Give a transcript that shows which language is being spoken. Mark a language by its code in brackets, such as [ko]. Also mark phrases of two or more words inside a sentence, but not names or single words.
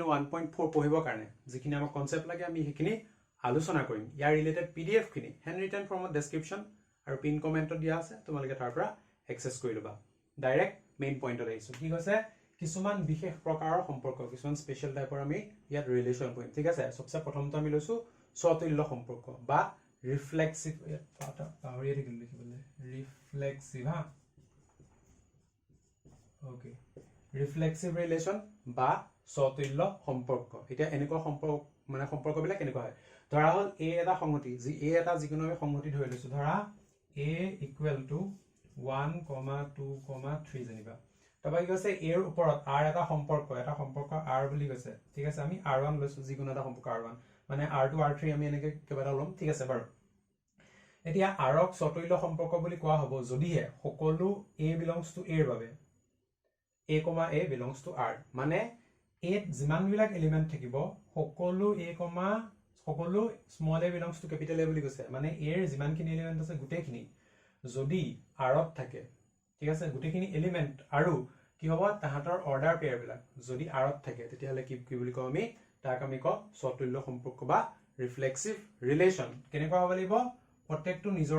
[as] 1.4 পঢ়িবৰ কাৰণে যিখিনি আমাক কনসেপ্ট লাগে আমি সেইখিনি আলোচনা কৰিম ইয়াৰ ৰিলেটেড পিডিএফ খিনি [en] hand written [as] ফৰ্মত ডেসক্ৰিপচন আৰু [en] pin commentত [as] দিয়া আছে তোমালোকে তাৰ পৰা এক্সেছ কৰি লবা ডাইৰেক্ট [en] main pointত [as] আহিছো কি কৈছে কিছুমান বিশেষ প্ৰকাৰৰ সম্পৰ্ক কিছুমান [en] special typeৰ [as] আমি ইয়াত [en] relation point [as] ঠিক আছে সবচে প্ৰথমটো আমি লৈছো স্বতুল্য সম্পৰ্ক বা [en] reflexive reflexive okay reflexive relation [as] বা স্বতুল্য সম্পৰ্ক এতিয়া এনেকুৱা সম্পৰ্ক মানে সম্পৰ্কবিলাক কেনেকুৱা হয় ধৰা হল a এটা সংহতি যি a এটা যিকোনো সংহতি ধৰি লৈছো ধৰা [en] a equal to 1, 2, 3 [as] জানিবা তবা কি কৈছে a ৰ ওপৰত r এটা সম্পৰ্ক r বুলি কৈছে ঠিক আছে আমি r1 লৈছো যিকোনো এটা সম্পৰ্ক r1 মানে r2 r3 আমি এনেকে কেবাটা লম ঠিক আছে বাৰু এতিয়া r ক স্বতুল্য সম্পৰ্ক বুলি কোৱা হ'ব যদিহে সকলো [en] a belongs to a [as] ৰ বাবে [en] a belongs to r [as] মানে a যিমান বিলাক এলিমেন্ট থাকিব সকলো সকলো [en] small a belongs to capital A [as] বুলি কৈছে মানে a ৰ যিমানখিনি এলিমেন্ট আছে গুটেখিনি যদি r ত থাকে ঠিক আছে গুটেখিনি এলিমেন্ট আৰু কি হ'ব তাহাতৰ [en] order pair [as] বিলাক যদি r ত থাকে তেতিয়া হলে কি বুলি কওঁ আমি তাক আমি কওঁ স্বতুল্য সম্পৰ্ক বা [en] reflexive relation [as] কেনেকুৱা হ'ব লাগিব প্ৰত্যেকটো নিজৰ